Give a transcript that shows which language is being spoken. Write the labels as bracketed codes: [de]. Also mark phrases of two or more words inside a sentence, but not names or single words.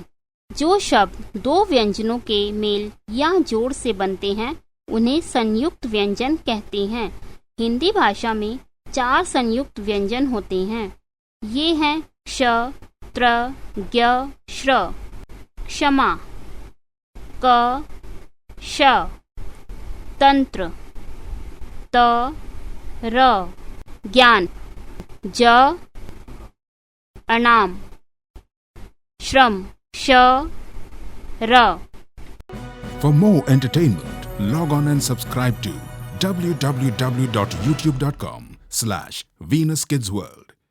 [hi] जो शब्द 2 व्यंजनों के मेल या जोड़ से बनते हैं उन्हें संयुक्त व्यंजन कहते हैं। हिंदी भाषा में 4 संयुक्त व्यंजन होते हैं। ये हैं क्ष, त्र, ज्ञ, श्र। क्षमा, क, श। तंत्र, त, र। ज्ञान, ज, अनाम। श्रम, श, र। [en] For more entertainment, log on and subscribe to www.youtube.com/VenusKidsWorld.